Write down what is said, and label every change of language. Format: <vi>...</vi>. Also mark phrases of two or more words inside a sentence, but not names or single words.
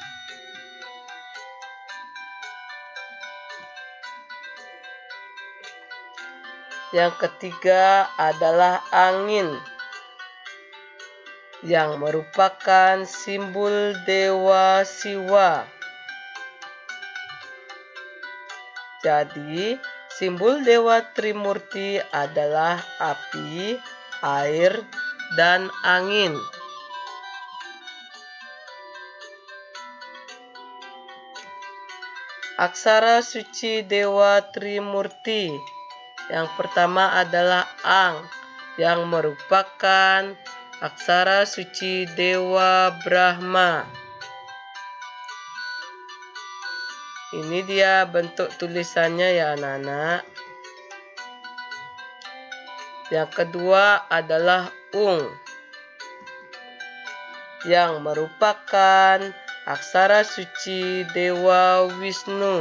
<id>Yang ketiga adalah angin, yang merupakan simbol Dewa Siwa. Jadi, simbol Dewa Trimurti adalah api, air, dan angin. Aksara suci Dewa Trimurti. Yang pertama adalah Ang, yang merupakan aksara suci Dewa Brahma. Ini dia bentuk tulisannya ya anak-anak. Yang kedua adalah Ung, yang merupakan aksara suci Dewa Wisnu.</id>